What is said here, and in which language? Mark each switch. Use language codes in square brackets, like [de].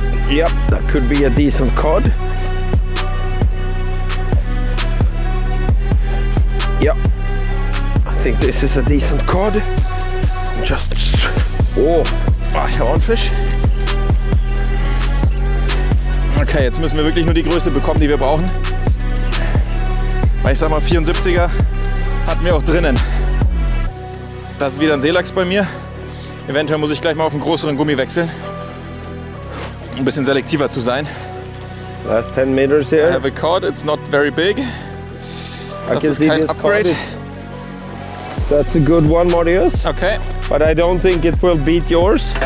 [en] Yep, that could be a decent cod. Yep, I think this is a decent cod. Just, oh, [de] ich habe auch einen Fisch. Okay, jetzt müssen wir wirklich nur die Größe bekommen, die wir brauchen. Weil ich sag mal, 74er hatten wir auch drinnen. Das ist wieder ein Seelachs bei mir. Eventuell muss ich gleich mal auf einen größeren Gummi wechseln, um ein bisschen selektiver zu sein. [en] Last 10 meters here. I have a cod, it's not very big. [de] Das ist kein Upgrade. [en] That's a good one, Marius. Okay. But I don't think it will beat yours.